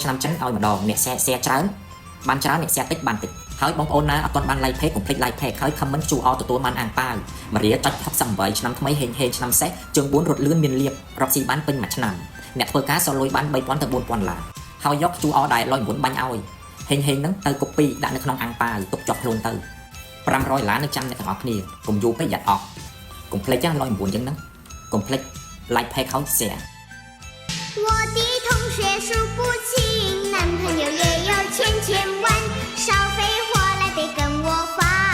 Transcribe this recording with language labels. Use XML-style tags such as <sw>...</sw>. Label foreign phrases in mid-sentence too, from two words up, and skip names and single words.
<km>ឆ្នាំចិនឲ្យម្ដងអ្នក share ច្រើនបានច្រើនអ្នក share តិចបានតិចហើយបងប្អូនណាអត់ទាន់បាន</km> <en>like page</en> <km>កុំភ្លេច</km> <en>like page</en> <km>ហើយ comment QR ទទួលបានអាំងប៉ាវមរៀលចុច68ឆ្នាំថ្មីហេងឆ្នាំសេះជើង4រត់លឿនមានលៀបរកស៊ីបានពេញមួយឆ្នាំអ្នកធ្វើការសល់លុយបាន 3000 ទៅ 4000 ឡាហើយយក QR ដែលលយ9បាញ់ឲ្យហេងហ្នឹងទៅ copy ដាក់នៅក្នុងអាំងប៉ាវទុកជាប់ខ្លួនទៅ500 ឡានៅចាំអ្នកទាំងអស់គ្នាកុំយូរពេកយ៉ាត់អស់កុំភ្លេចចាស់លយ9ចឹងហ្នឹងកុំភ្លេច</km> <en>like page</en> <km>ហើយ share</km> <zh>我的同学数不清，男朋友也有千万，少废话来得跟我换。</zh>